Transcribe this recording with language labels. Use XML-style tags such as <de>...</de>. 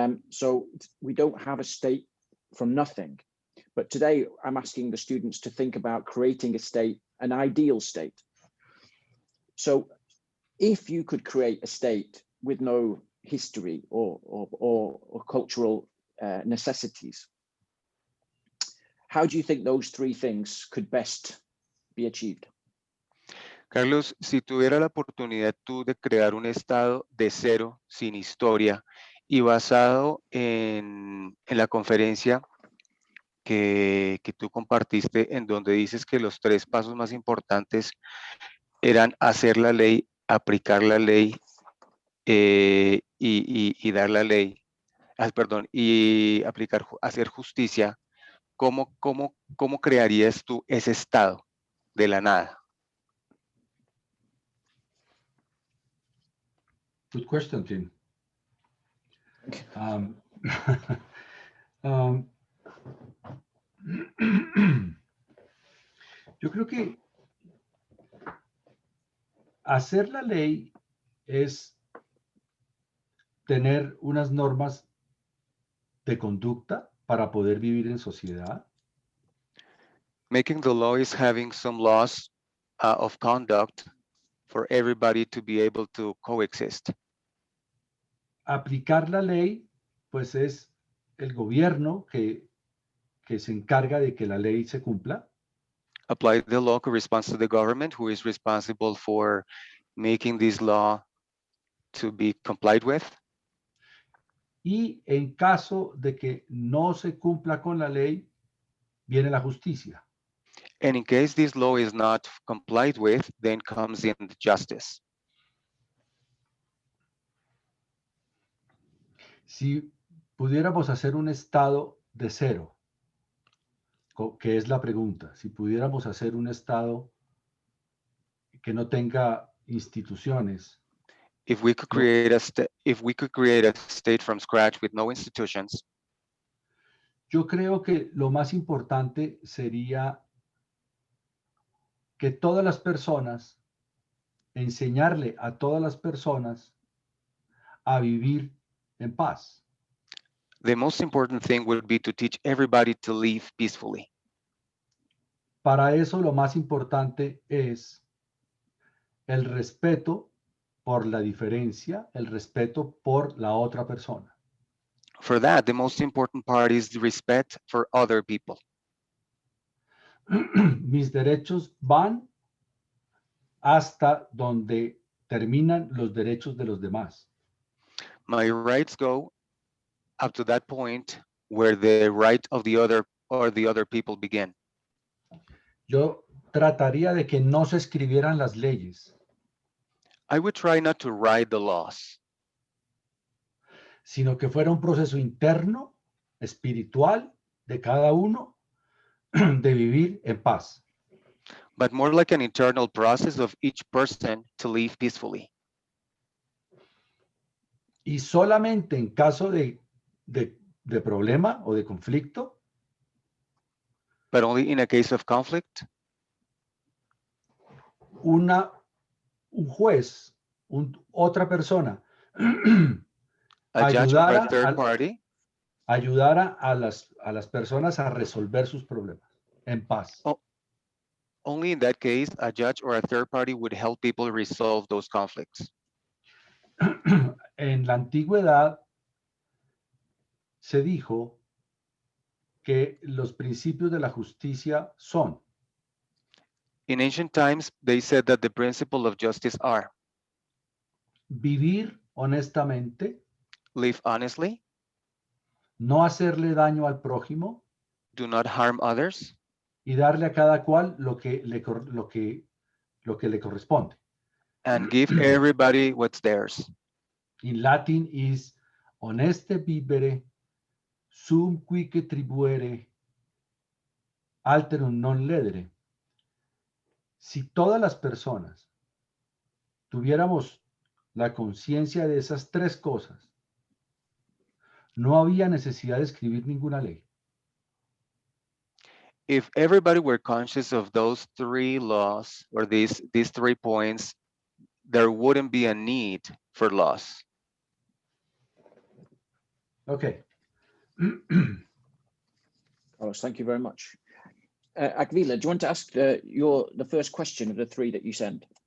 <en>So we don't have a state from nothing. But today I'm asking the students to think about creating a state, an ideal state. So if you could create a state with no history or cultural necessities, how do you think those three things could best be achieved?</en> <es>Carlos, si tuviera la oportunidad tú de crear un estado de cero, sin historia, y basado en la conferencia que tú compartiste, en donde dices que los tres pasos más importantes eran hacer la ley, aplicar la ley y dar la ley, y hacer justicia, ¿cómo crearías tú ese estado de la nada?</es> <en>Good question, Tim.</en> <es>Yo creo que hacer la ley es tener unas normas de conducta para poder vivir en sociedad.</es> <en>Making the law is having some laws of conduct for everybody to be able to coexist.</en> <es>Aplicar la ley, pues es el gobierno que se encarga de que la ley se cumpla.</es> <en>Apply the law corresponds to the government, who is responsible for making this law to be complied with.</en> <es>Y en caso de que no se cumpla con la ley, viene la justicia.</es> <en>And in case this law is not complied with, then comes in the justice.</en> <es>Si pudiéramos hacer un estado de cero, que es la pregunta, si pudiéramos hacer un estado que no tenga instituciones.</es> <en>If we could create a state from scratch with no institutions,</en> <es>yo creo que lo más importante sería que todas las personas, enseñarle a todas las personas a vivir en paz.</es> <en>the most important thing would be to teach everybody to live peacefully.</en> <es>Para eso lo más importante es el respeto por la diferencia, el respeto por la otra persona.</es> <en>For that, the most important part is the respect for other people.</en> <es>Mis derechos van hasta donde terminan los derechos de los demás.</es> <en>My rights go up to that point where the right of the other people begin.</en> <es>Yo trataría de que no se escribieran las leyes,</es> <en>I would try not to write the laws,</en> <es>sino que fuera un proceso interno, espiritual, de cada uno, de vivir en paz.</es> <en>but more like an internal process of each person to live peacefully.</en> <es>Y solamente en caso de problema o de conflicto,</es> <en>But only in a case of conflict,</en> <es>un juez, otra persona,</es> <en>a judge or</en> <es>ayudara,</es> <en>a third party</en> <es>ayudara a las personas a resolver sus problemas en paz.</es> <en>only in that case, a judge or a third party would help people resolve those conflicts.</en> <es>En la antigüedad se dijo que los principios de la justicia son</es> <en>In ancient times, they said that the principle of justice are</en> <es>vivir honestamente,</es> <en>live honestly,</en> <es>no hacerle daño al prójimo</es> <en>do not harm others,</en> <es>y darle a cada cual lo que le corresponde.</es> <en>and give everybody what's theirs. In Latin is</en> <la>honeste vivere, sum quique tribuere, alterum non ledere.</la> <es>Si todas las personas tuviéramos la conciencia de esas tres cosas, no había necesidad de escribir ninguna ley.</es> <en>If everybody were conscious of those three laws or these 3 points, there wouldn't be a need for laws. Okay. Carlos, thank you very much. Akvila, do you want to ask the first question of the three that you sent?</en>